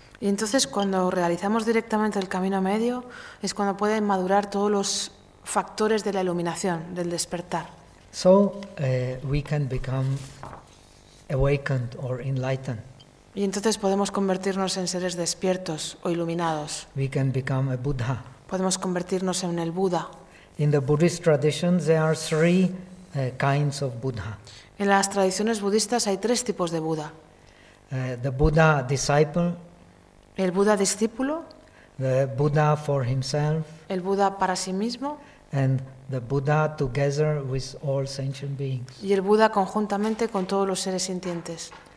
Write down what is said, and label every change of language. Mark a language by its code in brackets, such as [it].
[es] Y entonces cuando realizamos directamente el camino medio es cuando pueden madurar todos los factores de la iluminación, del despertar. [en] So we can become awakened or enlightened. [es] Y entonces podemos convertirnos en seres despiertos o iluminados. [en] We can become a Buddha. [es] Podemos convertirnos en el Buda. [en] In the Buddhist tradition there are three kinds of Buddha. [es] En las tradiciones budistas hay tres tipos de Buda. [en] The Buddha disciple, [es] el Buddha discípulo, [en] the Buddha for himself, [es] el Buddha para sí mismo, [en] and the Buddha together with all sentient beings, [es] y el Buddha conjuntamente con todos los seres sintientes.